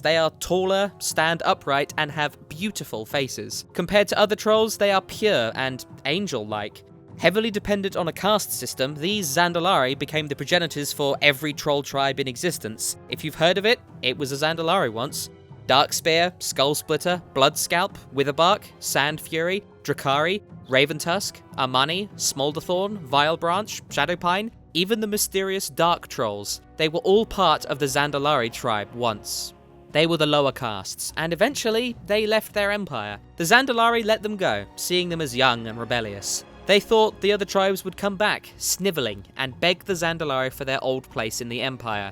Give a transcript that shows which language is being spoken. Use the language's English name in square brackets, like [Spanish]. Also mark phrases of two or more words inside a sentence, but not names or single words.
[English] They are taller, stand upright, and have beautiful faces. Compared to other Trolls, they are pure and angel-like. Heavily dependent on a caste system, these Zandalari became the progenitors for every troll tribe in existence. If you've heard of it, it was a Zandalari once. Darkspear, Skullsplitter, Bloodscalp, Witherbark, Sand Fury, Drakari, Raventusk, Amani, Smolderthorn, Vilebranch, Shadowpine, even the mysterious Dark Trolls. They were all part of the Zandalari tribe once. They were the lower castes, and eventually they left their empire. The Zandalari let them go, seeing them as young and rebellious. They thought the other tribes would come back, snivelling, and beg the Zandalari for their old place in the empire.